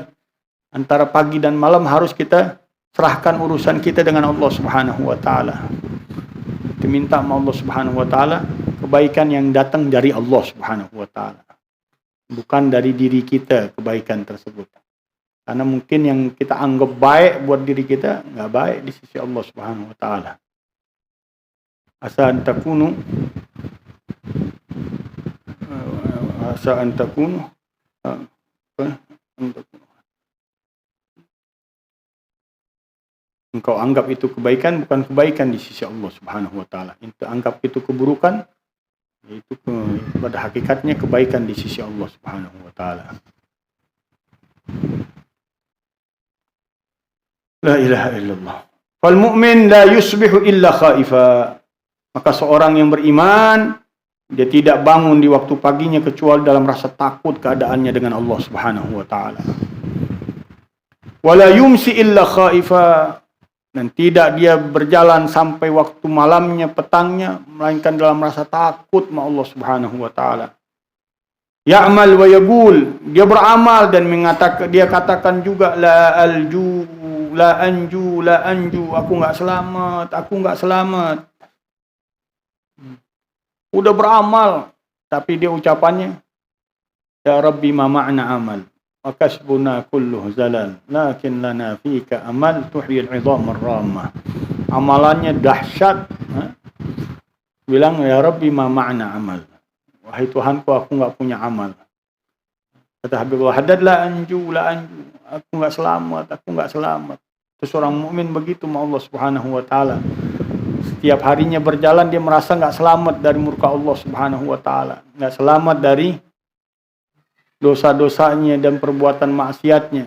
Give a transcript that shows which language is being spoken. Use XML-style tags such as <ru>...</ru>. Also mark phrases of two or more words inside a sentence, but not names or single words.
<id>Antara pagi dan malam harus kita serahkan urusan kita dengan Allah</id> <ar>سبحانه وتعالى.</ar> <id>Kita minta sama Allah</id> <ar>سبحانه وتعالى</ar> <id>kebaikan yang datang dari Allah</id> <ar>سبحانه وتعالى.</ar> <id>Bukan dari diri kita kebaikan tersebut. Karena mungkin yang kita anggap baik buat diri kita enggak baik di sisi Allah</id> <ar>سبحانه وتعالى. عسى أن تكونوا</ar> <id>engkau anggap itu kebaikan, bukan kebaikan di sisi Allah</id> <ar>سبحانه وتعالى.</ar> <id>Itu anggap itu keburukan, itu pada hakikatnya kebaikan di sisi Allah</id> <ar>سبحانه وتعالى. لا إله إلا الله. فالمؤمن لا يصبح إلا خائفا.</ar> <id>Maka seorang yang beriman, dia tidak bangun di waktu paginya kecuali dalam rasa takut keadaannya dengan Allah</id> <ar>سبحانه وتعالى. ولا يمسي إلا خائفا.</ar> <id>Dan tidak dia berjalan sampai waktu malamnya, petangnya, melainkan dalam rasa takut sama Allah</id> <ar>سبحانه وتعالى. يعمل ويقول,</ar> <id>dia beramal dan dia katakan juga</id> <ar>لا أنجو,</ar> <id>aku enggak selamat. Udah beramal, tapi dia ucapannya</id> <ar>يا ربي ما معنا عمل. وكسبنا كله زلل، لكن لنا فيك أمل تحيي العظام الرمة.</ar> <id>Amalannya dahsyat. Bilang</id> <ar>يا ربي ما معنا عمل.</ar> <id>Wahai Tuhanku, aku enggak punya amal. Kata Habibullah Haddad,</id> <ar>لا أنجو,</ar> <id>aku enggak selamat. Terus orang mukmin begitu sama Allah</id> <ar>سبحانه وتعالى.</ar> <id>Setiap harinya berjalan dia merasa enggak selamat dari murka Allah</id> <ar>سبحانه وتعالى,</ar> <id>enggak selamat dari dosa-dosanya dan perbuatan maksiatnya.</id>